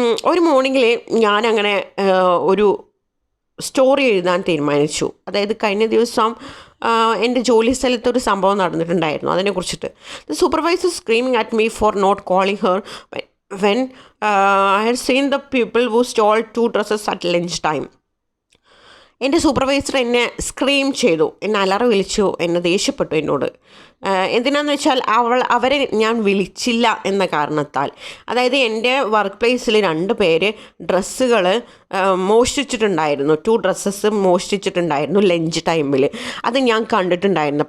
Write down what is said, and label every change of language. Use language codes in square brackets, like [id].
[ml] ഒരു മോർണിംഗിൽ ഞാനങ്ങനെ ഒരു സ്റ്റോറി എഴുതാൻ തീരുമാനിച്ചു. അതായത് കഴിഞ്ഞ ദിവസം എൻ്റെ ജോലി സ്ഥലത്തൊരു സംഭവം നടന്നിട്ടുണ്ടായിരുന്നു, അതിനെക്കുറിച്ചിട്ട്. [en] The supervisor screaming at me for not calling her when I had seen the people who stole 2 dresses at lunch time. [ml] എൻ്റെ സൂപ്പർവൈസർ എന്നെ സ്ക്രീം ചെയ്തു, എന്നെ അലറി വിളിച്ചു, എന്നെ ദേഷ്യപ്പെട്ടു എന്നോട്. എന്തിനാന്ന് വെച്ചാൽ അവരെ ഞാൻ വിളിച്ചില്ല എന്ന കാരണത്താൽ. അതായത് എൻ്റെ വർക്ക് പ്ലേസിൽ 2 പേര് ഡ്രസ്സുകൾ മോഷ്ടിച്ചിട്ടുണ്ടായിരുന്നു. 2 ഡ്രസ്സസ് മോഷ്ടിച്ചിട്ടുണ്ടായിരുന്നു ലഞ്ച് ടൈമിൽ. അത് ഞാൻ കണ്ടിട്ടുണ്ടായിരുന്നു.